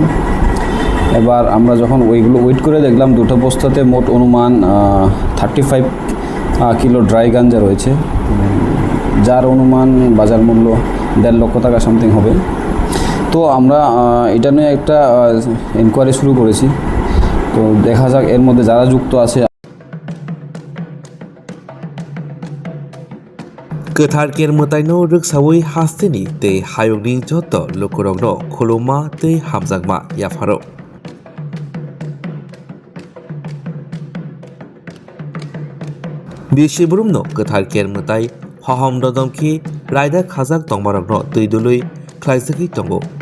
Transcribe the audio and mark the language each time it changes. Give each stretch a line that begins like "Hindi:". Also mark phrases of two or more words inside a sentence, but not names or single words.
Bangla: এবার আমরা যখন ওইগুলো ওয়েট করে দেখলাম দুটো বস্তাতে মোট অনুমান 35 কিলো ড্রাই গাঞ্জা রয়েছে, যার অনুমান বাজার মূল্য 1.5 লক্ষ টাকা সামথিং হবে। তো আমরা এটা নিয়ে একটা ইনকোয়ারি শুরু করেছি। তো দেখা যাক এর মধ্যে যারা যুক্ত আছে।
Kok Borok: गोथार केरमताइनो रोगसावै हास्तेनि तै हायगनि जत लोकरगनो खुलुमा तै हामजागमा याफारो बिसिबुरुमनो गोथार केरमताइ हहम ददमखि रायदा खाजाक तंगमारगनो तैदुलै ख्लाइसखि तंगो